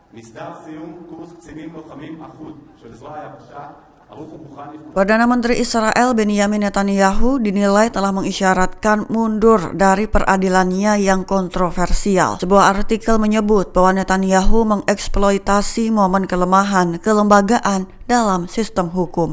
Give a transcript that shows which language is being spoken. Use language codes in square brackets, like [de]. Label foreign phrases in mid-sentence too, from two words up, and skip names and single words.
[he] מסדר סיום קורס קצינים לוחמים אחוד של זרוע היבשה. [id] Perdana Menteri Israel Benjamin Netanyahu dinilai telah mengisyaratkan mundur dari peradilannya yang kontroversial. Sebuah artikel menyebut bahwa Netanyahu mengeksploitasi momen kelemahan kelembagaan dalam sistem hukum.